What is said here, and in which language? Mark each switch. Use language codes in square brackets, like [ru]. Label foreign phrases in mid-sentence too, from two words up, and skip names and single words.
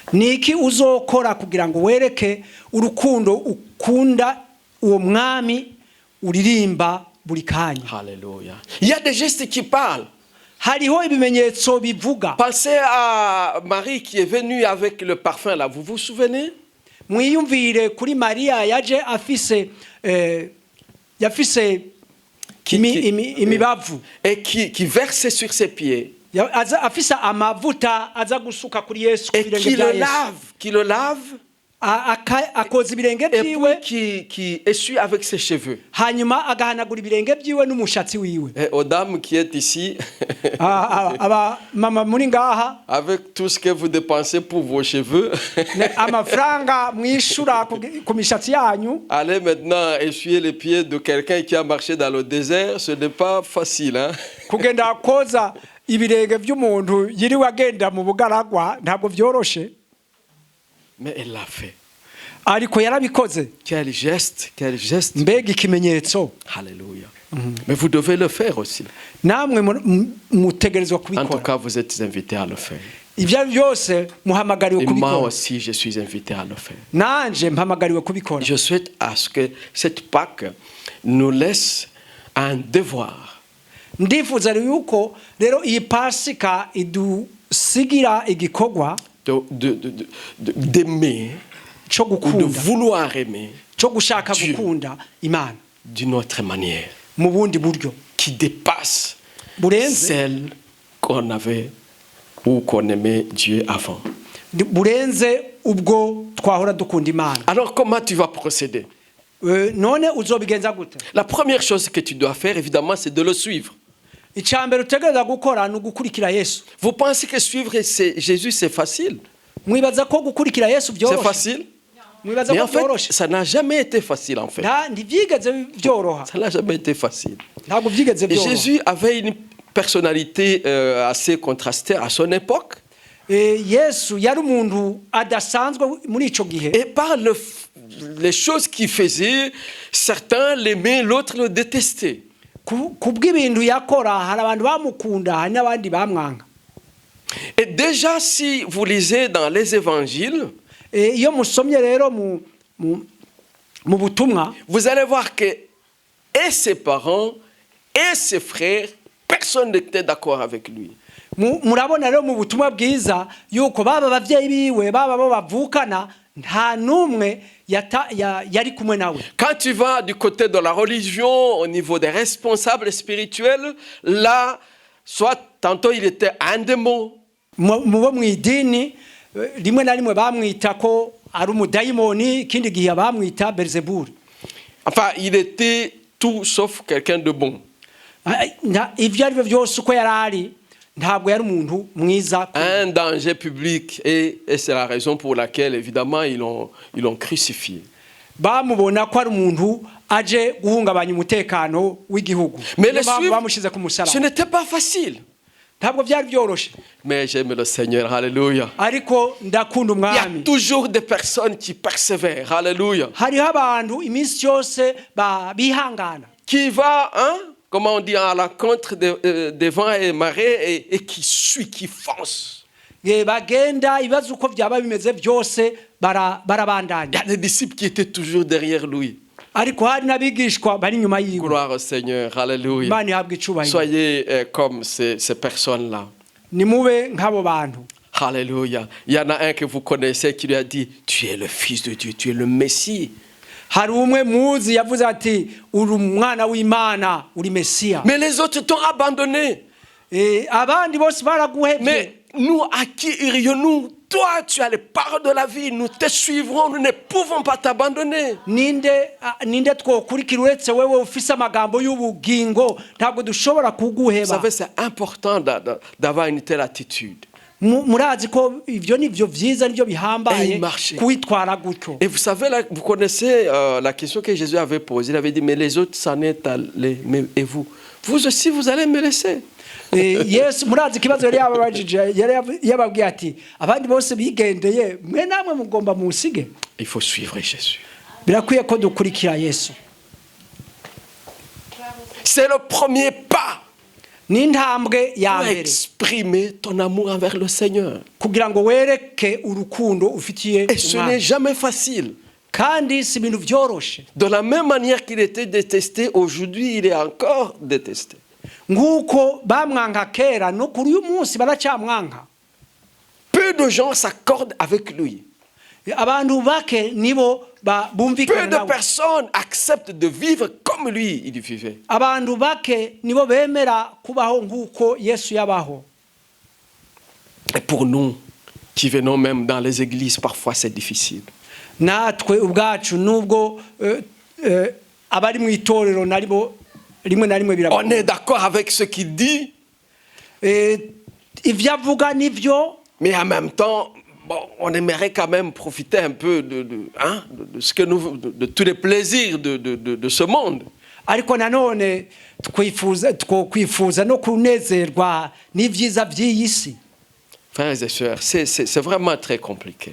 [fr] Alléluia. Il y a des gestes qui parlent. Pensez à Marie qui est venue avec le parfum là, vous vous souvenez? [rn] mwiyumvire kuri mariya yaje afise yafise imibavu [fr] et qui versait sur ses pieds, [rn] afise amavuta aza gusuka kuri Yesu ku [fr] et [rn] birenge [fr] qui [rn] bya [fr] le [rn] Yesu [fr] lave, qui le lave, [rn] akoza ibirenge [fr] et [rn] byiwe [fr] puis qui essuie avec ses cheveux. [rn] hanyuma agahanagura ibirenge byiwe n'umushatsi wiwe. [fr] Et aux dames qui êtes ici, [rn] aba mama muri ngaha [fr] avec tout ce que vous dépensez pour vos cheveux, [rn] amafaranga mwishura ku mishatsi yanyu, [fr] allez maintenant essuyer les pieds de quelqu'un qui a marché dans le désert, ce n'est pas facile, hein? [rn] kugenda koza ibirenge by'umuntu yiriwe agenda mu bugaragwa ntabwo byoroshe. [fr] Mais elle l'a fait. [rn] Ariko yarabikoze. [fr] Quel geste, quel geste. [rn] Mbega ikimenyetso. [fr] Alléluia. Mais vous devez le faire aussi. [rn] Namwe mutegerezwa [fr] En tout [rn] kubikora. [fr] cas, vous êtes invités à le faire. [rn] Ibyo byose muhamagariwe [fr] Et moi [rn] kubikora. [fr] aussi, je suis invité à le faire. [rn] Nanje mpamagariwe kubikora. [fr] Je souhaite à ce que cette Pâque nous laisse un devoir. [rn] Ndifuza yuko rero iyi Pasika idusigira igikorwa [fr] D'aimer [rn] cyo [fr] ou de [rn] gukunda, [fr] vouloir aimer [rn] cyo gushaka [fr] Dieu. [rn] gukunda Imana [fr] d'une autre manière [rn] mu bundi buryo [fr] qui dépasse [rn] burenze [fr] celle qu'on avait ou qu'on aimait Dieu avant. [rn] burenze ubwo twahora dukunda Imana. [fr] Alors comment tu vas procéder? [rn] None uzobigenza gute? [fr] La première chose que tu dois faire, évidemment, c'est de le suivre. [rn] Icyambere utegereza gukora ni ugukurikira Yesu. [fr] Vous pensez que suivre Jésus, c'est facile? [rn] Mwibaza ko gukurikira Yesu [fr] C'est [rn] byoroshe? [fr] facile? [rn] Mwibaza [fr] Mais [rn] ko [fr] en fait, [rn] byoroshe? [fr] ça n'a jamais été facile, en fait. [rn] Ntibyigeze byoroha. [fr] Ça n'a jamais été facile. [rn] Ntabwo byigeze [fr] Et [rn] byoroha. [fr] Jésus avait une personnalité assez contrastée à son époque. [rn] Yesu yari umuntu adasanzwe muri ico gihe. [fr] Et par les choses qu'il faisait, certains l'aimaient, l'autre le détestaient. [rn] Kubw'ibintu yakora hari abantu bamukunda hari n'abandi bamwanga. [fr] Et déjà, si vous lisez dans les évangiles, [rn] Iyo musomye rero mu butumwa, [fr] vous allez voir que et ses parents et ses frères, personne n'était d'accord avec lui. [rn] murabona rero mu butumwa bwiza yuko baba abavyeyi biwe baba bo bavukana nta numwe yari kumwe nawe. [fr] Quand tu vas du côté de la religion, au niveau des responsables spirituels, là, soit tantôt il était un démon. [rn] Mubo mwidini rimwe na rimwe bamwita ko ari umudayimoni, ikindi gihe bamwita Belzebuli. [fr] Enfin, il était tout sauf quelqu'un de bon. [rn] Ivyo ari byo byose uko yarari ntabwo yari umuntu mwiza. [fr] Un danger public et c'est la raison pour laquelle évidemment ils l'ont crucifié. [rn] Bamubona ko ari umuntu aje guhungabanya umutekano w'igihugu. [fr] Mais le suivre, [rn] bamushize ku musaraba. [fr] ce n'était pas facile. [rn] Ntabwo byari byoroshe. [fr] Mais j'aime le Seigneur, alléluia. [rn] Ariko ndakunda [fr] Il y a [rn] umwami. [fr] toujours des personnes qui persévèrent, alléluia. [rn] Hariho abantu iminsi yose bihangana. [fr] Qui va, hein, comment on dit, à l'encontre des vents et marées et qui suit, qui fonce. [rn] Bagenda ibibazo uko byaba bimeze byose barabandanya. [fr] Il y a des disciples qui étaient toujours derrière lui. [rn] Ariko hari n'abigishwa bari nyuma yiwe. [fr] Gloire au Seigneur, alléluia. [rn] Imana ihabwe icubahiro. [fr] Soyez comme ces personnes-là. [rn] Nimube nk'abo bantu. [fr] Alléluia. Il y en a un que vous connaissez qui lui a dit, tu es le Fils de Dieu, tu es le Messie. [rn] Hari umwe muzi yavuze ati uri umwana w'Imana, uri Mesiya. [fr] Mais les autres t'ont abandonné. [rn] Abandi bose baraguhebye. [fr] Mais nous, à qui irions-nous? Toi, tu as les paroles de la vie, nous te suivrons, nous ne pouvons pas t'abandonner. [rn] Ninde twokurikira uretse wewe ufise amagambo y'ubugingo ntabwo dushobora kuguheba. [fr] Vous savez, c'est important d'avoir une telle attitude. [rn] Murazi ko ivyo nivyo vyiza nivyo bihambaye kwitwara gutyo. [fr] Et vous savez, là, vous connaissez la question que Jésus avait posée. Il avait dit, mais les autres s'en est allés, mais et vous? Vous aussi, vous allez me laisser. [rn] Yesu murazi kibazo yari yababajije yababwiye ati abandi bose bigendeye mwe namwe mugomba musige. [fr] Il faut suivre Jésus. [rn] Birakwiye ko dukurikira Yesu. [fr] C'est le premier pas. [rn] N'intambwe ya [fr] Pour [rn] mbere. [fr] exprimer ton amour envers le Seigneur. [rn] Kugira ngo wereke urukundo ufitiye [fr] Et ce n'est jamais facile. [rn] kandi si ibintu byoroshe. [fr] De la même manière qu'il était détesté, aujourd'hui il est encore détesté. [rn] Nguko bamwanka kera no kuri uyu munsi baracyamwanka. [fr] Peu de gens s'accordent avec lui. [rn] abantu bake nibo [fr] Peu [rn] bumvikana [fr] de [rn] nawe. [fr] personnes acceptent de vivre comme lui, il vivait. [rn] Abantu bake nibo bemera kubaho nk'uko Yesu yabaho. [fr] Et pour nous, qui venons même dans les églises, parfois c'est difficile. [rn] Natwe ubwacu nubwo abari mu itorero naribo rimwe na rimwe [fr] On [rn] birabona. [fr] est d'accord avec ce qu'il dit, [rn] Ivyo avuga nivyo, [fr] mais en même temps, bon, on aimerait quand même profiter un peu de ce que nous, de tous les plaisirs de ce monde. [rn] ariko nanone twifuza no kunezerwa n'ivyiza vy'iyi si. [fr] Frères et sœurs, c'est vraiment très compliqué.